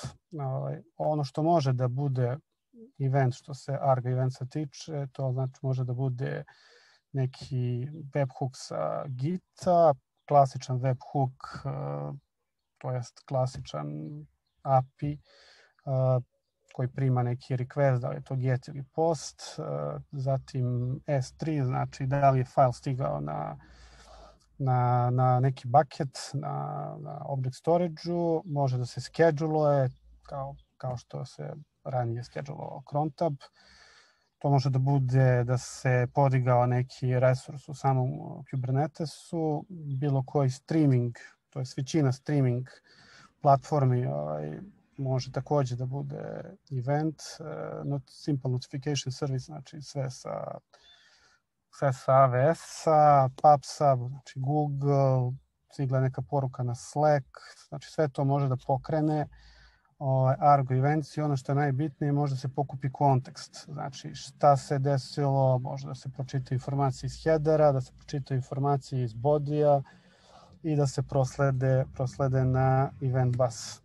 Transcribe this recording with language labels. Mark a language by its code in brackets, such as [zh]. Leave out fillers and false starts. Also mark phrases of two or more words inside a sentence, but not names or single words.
[sr] Ono što može da bude event što se Argo Eventsa tiče, to znači može da bude neki webhook sa Gita, [en] klasičan webhook, [sr] to jest klasičan API koji prima neki request, da li je to [en] get ili post, [sr] zatim S3, znači da li je file stigao na neki bucket, na [en] object storage-u, [sr] može da se schedule kao što se ranije schedulovao [en] cron tab. [sr] To može da bude da se podigao neki resurs u samom Kubernetesu, bilo koji streaming, to je većina streaming platformi može takođe da bude event, [en] simple notification service, [sr] znači sve sa AWS-a, PubSub, znači Google, stigla neka poruka na Slack, znači sve to može da pokrene Argo events i ono što je najbitnije, može da se pokupi kontekst, znači šta se desilo, može da se pročita informacije iz headera, da se pročita informacije iz bodija i da se proslede na [en] event bus.